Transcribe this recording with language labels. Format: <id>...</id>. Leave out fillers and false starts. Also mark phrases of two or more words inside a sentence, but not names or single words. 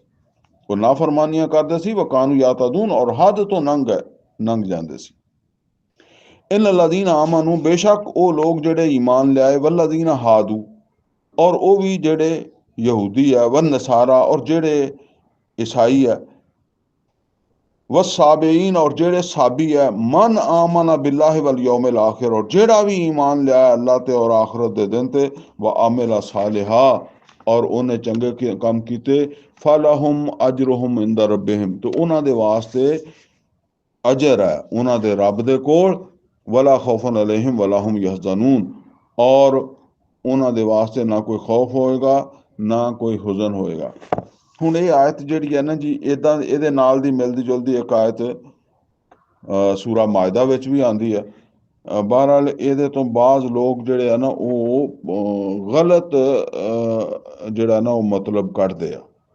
<pa>ਉਹ ਨਾਫਰਮਾਨੀਆਂ ਕਰਦੇ ਸੀ,</pa> <ar>وكانوا يعتدون,</ar> <pa>ਔਰ ਹੱਦ ਤੋਂ ਲੰਘ ਜਾਂਦੇ ਸੀ।</pa> <ar>إن الذين آمنوا,</ar> <pa>ਬੇਸ਼ੱਕ ਉਹ ਲੋਕ ਜਿਹੜੇ ਈਮਾਨ ਲਿਆਏ,</pa> <ar>والذين هادوا,</ar> <pa>ਔਰ ਉਹ ਵੀ ਜਿਹੜੇ ਯਹੂਦੀ ਹੈ,</pa> <ar>والنصارى,</ar> <pa>ਔਰ ਜਿਹੜੇ ਈਸਾਈ ਹੈ, ਵਸਾਬੀਨ ਔਰ ਜਿਹੜੇ ਸਾਬੀ ਹੈ</pa> <ar>من آمن بالله واليوم الآخر</ar> <pa>ਔਰ ਜਿਹੜਾ ਭੀ ਈਮਾਨ ਲਿਆ ਅੱਲਾਹ ਤੇ ਔਰ ਆਖ਼ਿਰਤ ਦੇ ਦਿਨ ਤੇ</pa> <ar>وعمل صالحا</ar> <pa>ਔਰ ਉਨ੍ਹੇਂ ਚੰਗੇ ਕੰਮ ਕੀਤੇ</pa> <ar>فلهم أجرهم عند ربهم</ar> <pa>ਤੋ ਉਨ੍ਹਾਂ ਦੇ ਵਾਸਤੇ ਅਜਰ ਹੈ ਉਨ੍ਹਾਂ ਦੇ ਰੱਬ ਦੇ ਕੋਲ</pa> <ar>ولا خوف عليهم ولا هم يحزنون</ar> <pa>ਔਰ ਉਨ੍ਹਾਂ ਦੇ ਵਾਸਤੇ ਨਾ ਕੋਈ ਖ਼ੌਫ਼ ਹੋਏਗਾ ਨਾ ਕੋਈ ਹੁਜ਼ਨ ਹੋਏਗਾ। ਹੁਣ ਇਹ ਆਇਤ ਜਿਹੜੀ ਹੈ ਨਾ ਜੀ ਇਦਾਂ ਇਹਦੇ ਨਾਲ ਦੀ ਮਿਲਦੀ ਜੁਲਦੀ ਇੱਕ ਆਇਤ ਸੂਰਾ ਮਾਇਦਾ ਵਿੱਚ ਵੀ ਆਉਂਦੀ ਹੈ। ਬਹਰਹਾਲ ਇਹਦੇ ਤੋਂ ਬਾਅਦ ਲੋਕ ਜਿਹੜੇ ਆ ਨਾ ਉਹ ਗਲਤ ਜਿਹੜਾ ਨਾ ਉਹ ਮਤਲਬ ਕੱਢਦੇ ਆ।</pa>